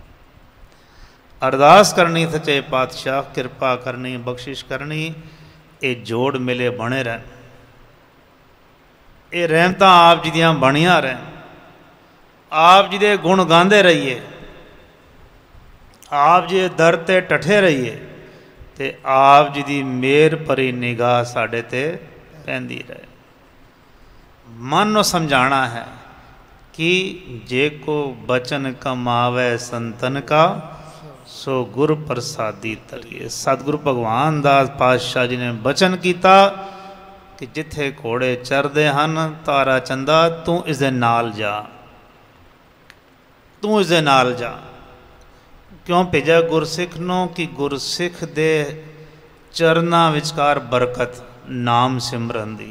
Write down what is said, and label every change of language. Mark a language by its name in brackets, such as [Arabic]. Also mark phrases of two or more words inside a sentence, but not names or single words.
[Punjabi] ਅਰਦਾਸ ਕਰਨੀ ਸੱਚੇ ਪਾਤਸ਼ਾਹ, ਕਿਰਪਾ ਕਰਨੀ, ਬਖ਼ਸ਼ਿਸ਼ ਕਰਨੀ, ਇਹ ਜੋੜ ਮਿਲੇ ਬਣੇ ਰਹਿਣ, ਇਹ ਰਹਿਮਤਾਂ ਆਪ ਜੀ ਦੀਆਂ ਬਣੀਆਂ ਰਹਿਣ, ਆਪ ਜੀ ਦੇ ਗੁਣ ਗਾਂਦੇ ਰਹੀਏ, ਆਪ ਜੀ ਦੇ ਦਰ ਤੇ ਢਠੇ ਰਹੀਏ, ਤੇ ਆਪ ਜੀ ਦੀ ਮਿਹਰ ਭਰੀ ਨਿਗਾਹ ਸਾਡੇ ਤੇ ਪੈਂਦੀ ਰਹੇ। ਮਨ ਨੂੰ ਸਮਝਾਣਾ ਹੈ ਕਿ ਜੇ ਕੋ ਬਚਨ ਕਮਾਵੈ ਸੰਤਨ ਕਾ, ਸੋ ਗੁਰ ਪ੍ਰਸਾਦੀ ਤਰੀਏ। ਸਤਿਗੁਰੂ ਭਗਵਾਨ ਦਾਸ ਪਾਤਸ਼ਾਹ ਜੀ ਨੇ ਬਚਨ ਕੀਆ ਕਿ ਜਿੱਥੇ ਘੋੜੇ ਚਰਦੇ ਹੈਂ ਤਾਰਾ ਚੰਦਾ ਤੂੰ ਇਸਦੇ ਨਾਲ ਜਾ, ਤੂੰ ਇਸਦੇ ਨਾਲ ਜਾ। ਕਿਉਂ ਭੇਜਾ ਗੁਰਸਿੱਖ ਨੂੰ? ਕਿ ਗੁਰਸਿੱਖ ਦੇ ਚਰਨਾਂ ਵਿਚਕਾਰ ਬਰਕਤ ਨਾਮ ਸਿਮਰਨ ਦੀ।